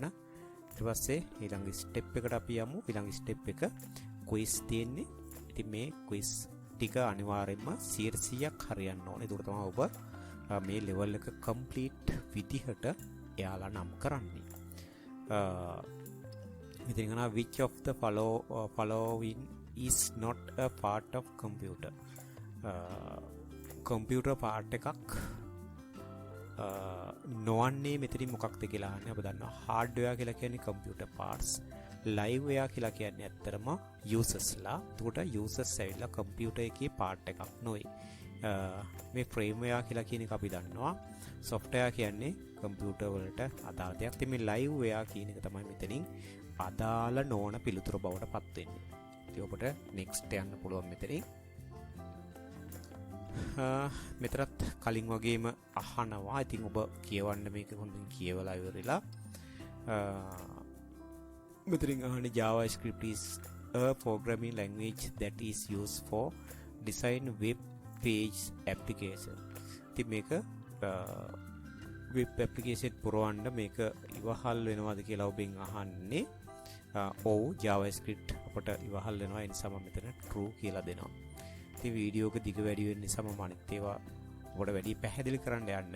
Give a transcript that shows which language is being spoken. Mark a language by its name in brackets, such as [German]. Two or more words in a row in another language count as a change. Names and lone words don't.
[Sinhala] ඊට පස්සේ ඊළඟ step එකට අපි යමු. ඊළඟ step එක quiz තියෙන්නේ. ඉතින් මේ quiz ටික අනිවාර්යයෙන්ම 100ක් හරියන්න ඕනේ. ඒක තමයි ඔබ මේ level එක complete විදිහට එයාලා නම් කරන්නේ. ඉතින් අනා [English] which of the following is not a part of computer. computer part [Sinhala] එකක් නොවන්නේ මෙතනින් මොකක්ද කියලා අහන්නේ. අප දන්නවා hardware කියලා කියන්නේ [English] computer parts. [Sinhala] liveware කියලා කියන්නේ ඇත්තටම usersලා. එතකොට users ඇවිල්ලා computer එකේ part එකක් නොවේ. මේ firmware කියලා කියන එක අපි දන්නවා software කියන්නේ computer වලට අදාළ දෙයක්. ඉතින් මේ liveware කියන එක තමයි මෙතනින් අදාළ නොවන පිළිතුර බවට පත් වෙන්නේ. ඉතින් ඔබට next යන්න පුළුවන් මෙතනින්. මෙතරත් කලින් වගේම අහනවා. ඉතින් ඔබ කියවන්න මේක හොඳින් කියවලා ඉවරලා මෙතනින් අහන්නේ [English] JavaScript is a programming language that is used for design web page application. [Sinhala] ඉතින් මේක [English] web application [Sinhala] පුරවන්න මේක ඉවහල් වෙනවද කියලා ඔබෙන් අහන්නේ. ඔව් JavaScript අපට ඉවහල් වෙනවා. ඒ නිසා මම මෙතන true කියලා දෙනවා. ඉතින් වීඩියෝ එක දිග වැඩි වෙන නිසා මම අනිත් ඒවා ඔබට වැඩි පැහැදිලි කරන්න යන්නේ නැහැ.